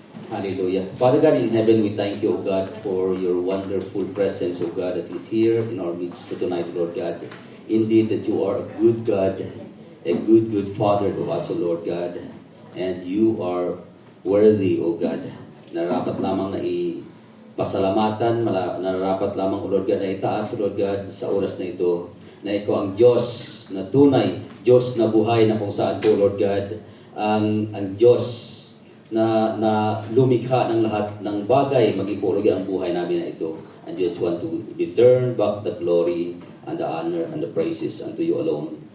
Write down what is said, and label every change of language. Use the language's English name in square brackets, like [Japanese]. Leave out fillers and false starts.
[English] Hallelujah. Father God in heaven, we thank you, O God, for your wonderful presence, O God, that is here in our midst for tonight, Lord God. Indeed, that you are a good God, a good Father to us, O Lord God. And you are worthy, O God. [Filipino] Narapat lamang na pasalamatan, nararapat lamang, [English] O Lord God, [Filipino] na itaas, O Lord God, sa oras na ito, na ikaw ang Diyos na tunay, Diyos na buhay na kung saan po, Lord God, ang Diyos na lumikha ng lahat ng bagay, magipulog ang buhay namin na ito. [English] And just want to return back the glory and the honor and the praises unto you alone.